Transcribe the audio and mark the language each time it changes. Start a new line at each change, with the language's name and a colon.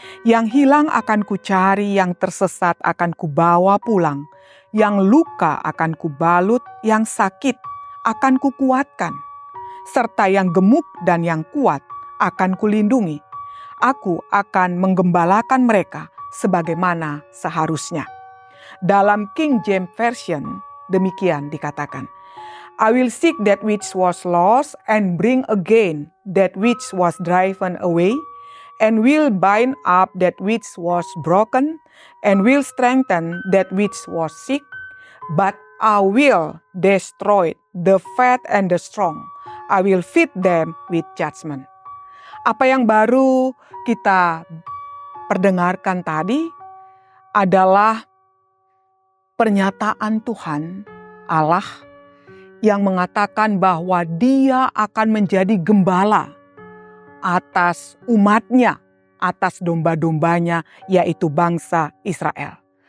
Indonesian: Yang hilang akan kucari, yang tersesat akan kubawa pulang, yang luka akan kubalut, yang sakit akan kukuatkan, serta yang gemuk dan yang kuat akan kulindungi. Aku akan menggembalakan mereka sebagaimana seharusnya. Dalam King James Version demikian dikatakan,
English: I will seek that which was lost and bring again that which was driven away, and will bind up that which was broken, and will strengthen that which was sick, but I will destroy the fat and the strong. I will feed them with judgment.
Indonesian: Apa yang baru kita perdengarkan tadi adalah pernyataan Tuhan Allah yang mengatakan bahwa Dia akan menjadi gembala atas umatnya, atas domba-dombanya, yaitu bangsa Israel.